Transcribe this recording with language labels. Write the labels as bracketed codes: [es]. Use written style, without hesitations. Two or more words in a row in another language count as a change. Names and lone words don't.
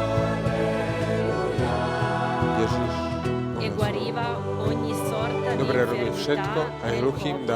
[sk] Ježiš [it] e guariva ogni sorta di [sk] dobre robí všetko, [it] infermità [sk] aj [it] nel [sk] hluchým [it] popolo.